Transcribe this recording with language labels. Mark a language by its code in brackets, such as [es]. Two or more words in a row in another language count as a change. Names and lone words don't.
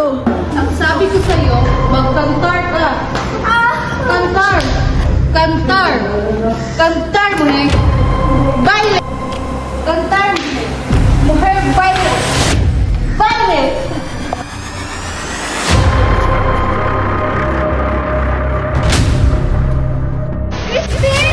[tl] Ang sabi ko sa'yo, magkantar ka! [es] Kantar! Kantar! Kantar, mujer! Baile! Kantar, mujer! Mujer, baile! Baile! Crispin!